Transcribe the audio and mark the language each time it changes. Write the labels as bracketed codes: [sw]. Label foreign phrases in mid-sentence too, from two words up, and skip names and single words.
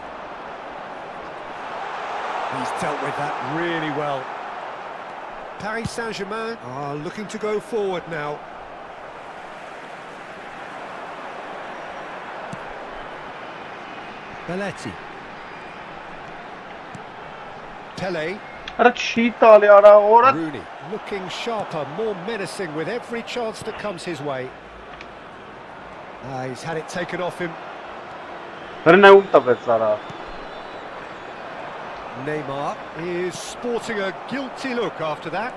[en] He's dealt with that really well. Paris Saint-Germain are looking to go forward now. Belletti. Pele. [hy] Արա չի տալի արա օրը [en] Rooney looking sharper, more menacing with every chance that comes his way. He's had it taken off him. Neymar is sporting a guilty look after that.